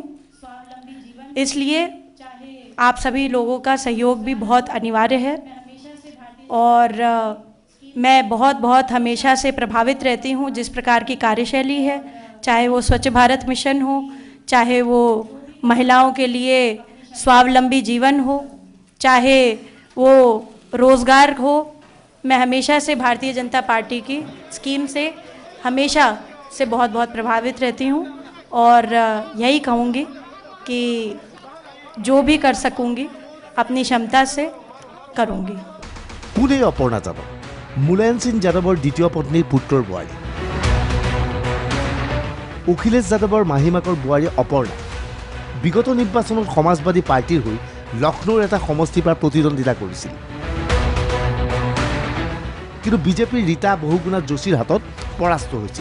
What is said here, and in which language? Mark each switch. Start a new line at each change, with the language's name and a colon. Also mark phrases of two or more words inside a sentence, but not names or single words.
Hindi: इसलिए आप सभी लोगों का सहयोग भी बहुत अनिवार्य है, और मैं बहुत हमेशा से प्रभावित रहती हूँ जिस प्रकार की कार्यशैली है, चाहे वो स्वच्छ भारत मिशन हो, चाहे वो महिलाओं के लिए स्वावलंबी जीवन हो, चाहे वो रोज़गार हो। मैं हमेशा से भारतीय जनता पार्टी की स्कीम से हमेशा से बहुत प्रभावित रहती हूँ, और यही कहूँगी कि जो भी कर सकूँगी अपनी क्षमता से करूँगी।
Assamese: কোন এই অপৰ্ণা যাদৱ? মুলায়ম সিং যাদৱৰ দ্বিতীয় পত্নীৰ পুত্ৰৰ বোৱাৰী। অখিলেশ যাদৱৰ মাহীমাকৰ বোৱাৰী অপৰ্ণা বিগত নিৰ্বাচনত সমাজবাদী পাৰ্টিৰ হৈ লক্ষ্ণৌৰ এটা সমষ্টিৰ পৰা প্ৰতিদ্বন্দ্বিতা কৰিছিল, কিন্তু বিজেপিৰ ৰীতা বহুগুণা যোশীৰ হাতত পৰাস্ত হৈছিল।